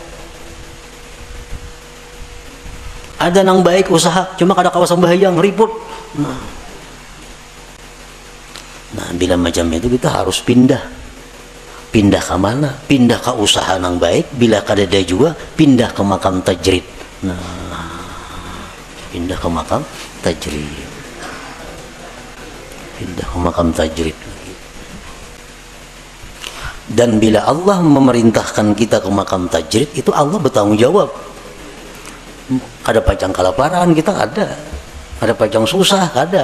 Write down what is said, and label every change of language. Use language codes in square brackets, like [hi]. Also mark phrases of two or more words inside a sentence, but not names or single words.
[bjn] Ada nang baik usaha, cuma kada kawasan bahaya, ribut. Nah, bila macam itu kita harus pindah. Pindah ke mana? Pindah ke usaha nang baik, bila kada ada juga pindah ke makam tajrid. Nah, pindah ke makam tajrid. Pindah ke makam tajrid. [id] Dan bila Allah memerintahkan kita ke makam tajrid, itu Allah bertanggung jawab. [bjn] Ada pacang kelaparan kita ada pacang susah ada.